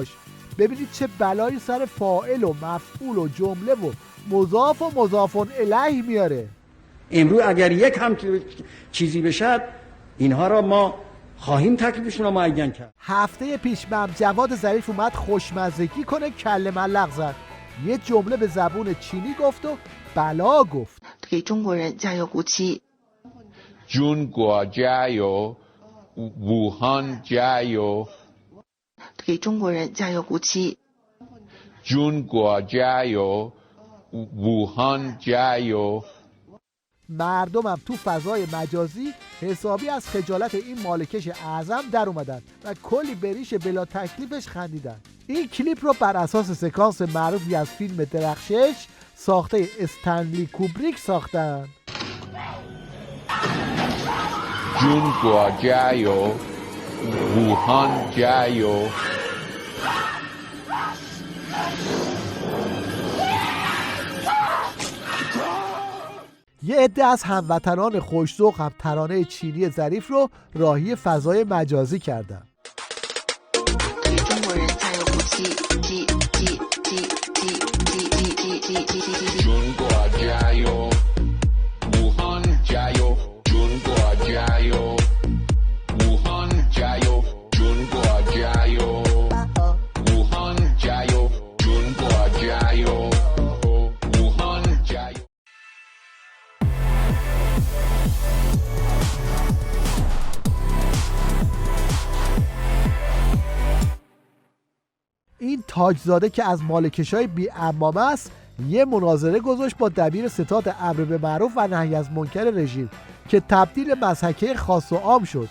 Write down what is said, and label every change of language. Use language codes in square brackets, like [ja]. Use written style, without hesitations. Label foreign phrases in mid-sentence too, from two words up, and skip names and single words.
[fa] ببینید چه بلایی سر فاعل و مفعول و جمله و مضاف و مضاف الیه میاره. امروز اگر یک هم چیزی بشه اینها را ما خواهیم تکلیفشون رو معین کرد. هفته پیش مم جواد ظریف اومد خوشمزگی کنه، کله ملق زد، یه جمله به زبون چینی گفت و بلا گفت. [zh] 给中国人加油鼓气。中国加油，武汉加油。给中国人加油鼓气。中国加油，武汉加油。 [fa] مردمم تو فضای مجازی حسابی از خجالت این مالکش اعظم در اومدن و کلی بریش بلا تکلیفش خندیدن. این کلیپ رو بر اساس سکانس معروفی از فیلم درخشش ساخته استنلی کوبریک ساختن. [zh] 中国加油，武汉加油。 [fa] یه عده از هموطنان خوش‌ذوق هم ترانه چینی ظریف رو راهی فضای مجازی کردن. [zh] 中国加油，武汉加油，中国加油，武汉加油，中国加油，武汉加油，中国加油，武汉加油。 [fa] این تاجزاده که از مالکشای بی عمامه است، یه مناظره گذاشت با دبیر ستاد امر به معروف و نهی از منکر رژیم که تبدیل مضحکه خاص و عام شد.